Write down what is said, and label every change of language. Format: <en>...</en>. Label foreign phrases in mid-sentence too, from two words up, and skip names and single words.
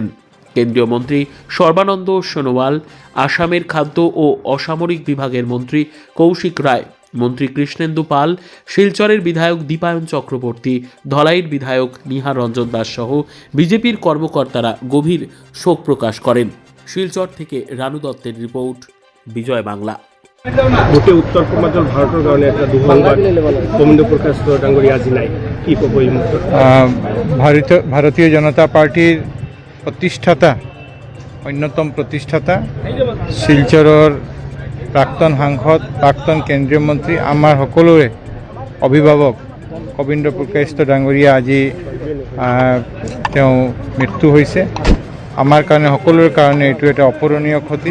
<bn>কেন্দ্রীয় মন্ত্রী সর্বানন্দ সোনোয়াল, আসামের খাদ্য ও অসামরিক বিভাগের মন্ত্রী কৌশিক রায়, মন্ত্রী কৃষ্ণেন্দু পাল, শিলচরের বিধায়ক দীপায়ন চক্রবর্তী, ধলাইয়ের বিধায়ক নিহার রঞ্জন দাস সহ বিজেপির কর্মকর্তারা গভীর শোক প্রকাশ করেন। শিলচর থেকে রানু দত্তের রিপোর্ট, বিজয় বাংলা।</bn> <as>গোটেই উত্তৰ পূৰ্বাঞ্চল ভাৰতৰ কাৰণে এটা দুঃসংবাদ। কবীন্দ্ৰ পুৰকায়স্থ ডাঙৰীয়া আজি নাই, কি ক'ব এই মুহূৰ্তত?</as> <bn>ভারতীয় জনতা পার্টির প্রতিষ্ঠাতা, অন্যতম প্রতিষ্ঠাতা,</bn> <as>শিলচৰৰ প্ৰাক্তন সাংসদ, প্ৰাক্তন কেন্দ্ৰীয় মন্ত্ৰী, আমাৰ সকলোৰে অভিভাৱক কবীন্দ্ৰ পুৰকায়স্থ ডাঙৰীয়া আজি তেওঁ মৃত্যু হৈছে। আমাৰ কাৰণে, সকলোৰে কাৰণে এইটো এটা অপূৰণীয় ক্ষতি।</as>